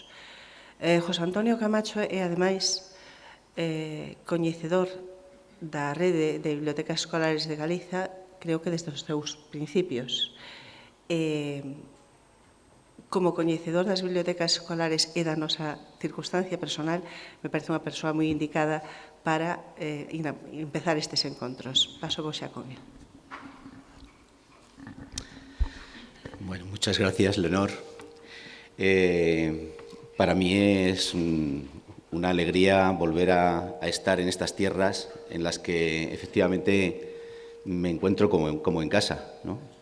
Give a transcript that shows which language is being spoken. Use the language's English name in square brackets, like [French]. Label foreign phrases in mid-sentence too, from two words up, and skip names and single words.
[Galician] José Antonio Camacho é, ademais, coñecedor da rede de bibliotecas escolares de Galiza, creo que desde os seus principios. Como coñecedor das bibliotecas escolares e da nosa circunstancia personal, [Spanish] me parece [Galician] unha persoa moi indicada para empezar estes encontros. Paso vos xa con él. [Spanish] Bueno, muchas gracias, Leonor. Para mí es una alegría volver a estar en estas tierras en las que efectivamente me encuentro como en casa, ¿no?